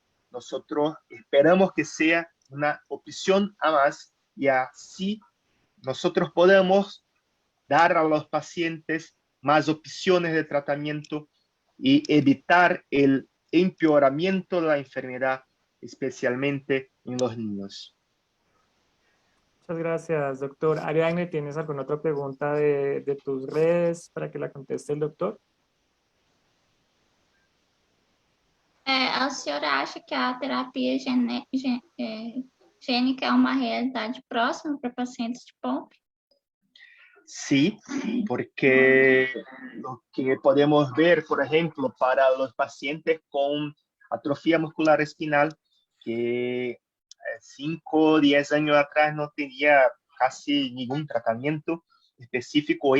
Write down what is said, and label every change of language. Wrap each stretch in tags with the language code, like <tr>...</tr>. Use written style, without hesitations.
<es>nosotros esperamos que sea una opción a más y así nosotros podemos dar a los pacientes más opciones de tratamiento y evitar el empeoramiento de la enfermedad, especialmente en los niños. Muchas gracias, doctor. Ariadne, ¿tienes alguna otra pregunta de tus redes para que la conteste el doctor?</es> <pt>A senhora acha que a terapia gênica é uma realidade próxima para pacientes de Pompe?</pt> <es>Sí, porque lo que podemos ver, por ejemplo, para los pacientes con atrofia muscular espinal, que 5 o 10 años atrás no tenía casi ningún tratamiento específico.</es>